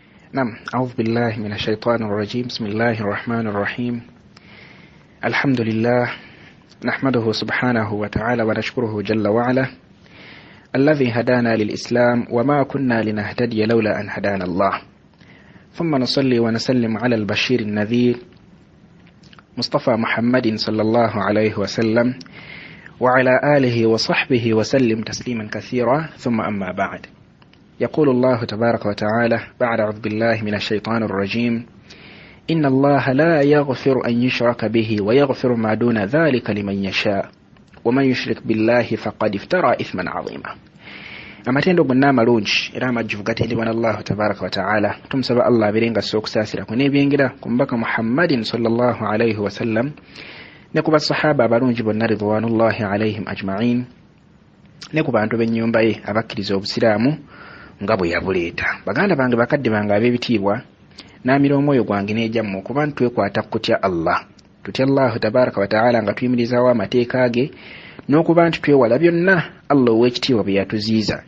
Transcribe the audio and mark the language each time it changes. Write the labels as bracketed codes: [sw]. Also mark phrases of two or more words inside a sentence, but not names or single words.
[ar] نعم أعوذ بالله من الشيطان الرجيم بسم الله الرحمن الرحيم الحمد لله نحمده سبحانه وتعالى ونشكره جل وعلا الذي هدانا للإسلام وما كنا لنهتدي لولا أن هدانا الله ثم نصلي ونسلم على البشير النذير مصطفى محمد صلى الله عليه وسلم وعلى آله وصحبه وسلم تسليما كثيرا ثم أما بعد. يقول الله تبارك وتعالى بعد أعوذ بالله من الشيطان الرجيم إن الله لا يغفر أن يشرك به ويغفر ما دون ذلك لمن يشاء ومن يشرك بالله فقد افترى إثما عظيما. [lg] amatendo gonna amalungi era amajjuvu gatendebwa n'Allahu [ar] تبارك وتعالى. [lg] Tumusaba Allah abeerenga asobola okusaasirako n'ebyengera ku mubaka Muhammadin [ar] صلى الله عليه وسلم [lg] ne ku basahaba abalungi bonna [ar] رضوان الله عليهم أجمعين [lg] ne ku bantu b'ennyumba ye abakkiriza obusiraamu nga bwe yabuleeta. Baganda bange bakadde bange ab'ebitiibwa naamira omwoyo gwange n'ejjammwe okuba twekwata kutya Allah, tutya [ar] الله تبارك وتعالى [lg] nga tuyimirizaawo amateeka ge n'okuba nti twewala byonna Allah ow'ekitiibwa bye yatuziiza.